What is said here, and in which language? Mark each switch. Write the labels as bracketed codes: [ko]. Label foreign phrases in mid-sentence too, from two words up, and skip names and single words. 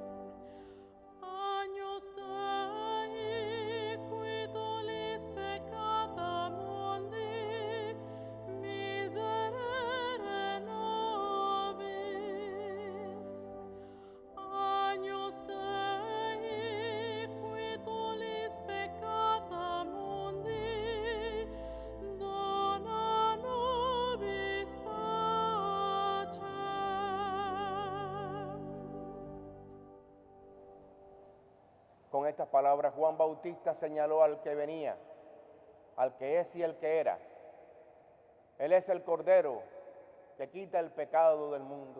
[la] Agnus Dei, qui tollis peccata mundi, miserere nobis. Agnus Dei, qui tollis peccata mundi, dona nobis pacem. [es] Con estas palabras Juan Bautista señaló al que venía, al que es y el que era. Él es el Cordero que quita el pecado del mundo.